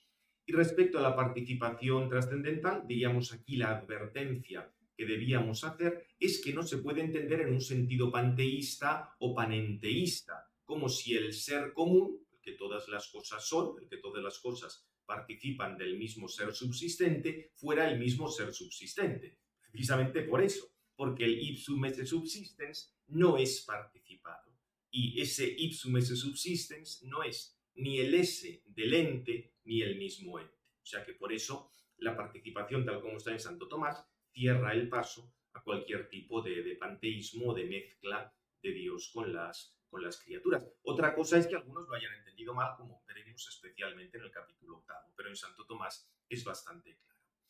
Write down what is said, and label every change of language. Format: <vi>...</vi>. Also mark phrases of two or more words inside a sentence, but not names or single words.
<es>Y respecto a la participación trascendental, diríamos aquí la advertencia que debíamos hacer es que no se puede entender en un sentido panteísta o panenteísta, como si el ser común, el que todas las cosas son, el que todas las cosas participan del mismo ser subsistente, fuera el mismo ser subsistente. Precisamente por eso, porque el</es> <la>ipsum esse subsistens</la> <es>no es participado. Y ese</es> <la>ipsum esse subsistens</la> <es>no es ni el ese del ente ni el mismo ente. O sea que por eso la participación, tal como está en Santo Tomás, cierra el paso a cualquier tipo de panteísmo, de mezcla de Dios con las criaturas. Otra cosa es que algunos lo hayan entendido mal, como veremos especialmente en el capítulo 8, pero en Santo Tomás es bastante claro.</es>